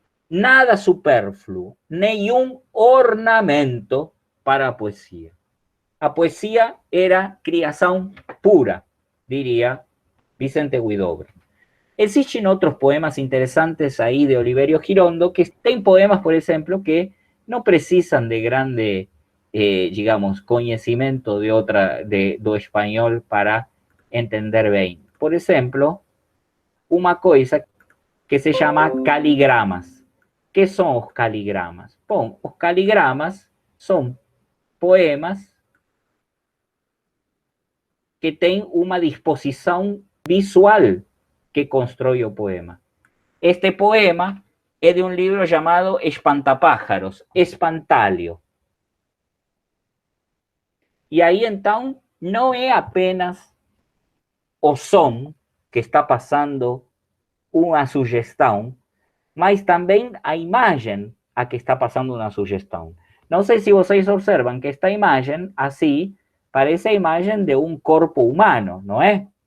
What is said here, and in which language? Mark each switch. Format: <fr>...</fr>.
<pt>Nada supérfluo, nenhum ornamento para a poesia. A poesia era criação pura, diria Vicente Huidobro.</pt> <es>Existen otros poemas interesantes ahí de Oliverio Girondo,</es> <pt>que tem poemas,</pt> <es>por ejemplo, que no precisan de grande, digamos, conocimiento do español para entender bien. Por ejemplo, una cosa que se llama caligramas. ¿Qué son los caligramas? Bom, los caligramas son poemas que tienen una disposición visual que construye el poema. Este poema es de un libro llamado Espantapájaros, Espantalio. Y ahí entonces no es</es> <pt>apenas o som que está pasando una sugestão, mas também a imagem a que está passando uma sugestão. Não sei se vocês observam que esta imagem, assim, parece a imagem de um corpo humano, não é?</pt>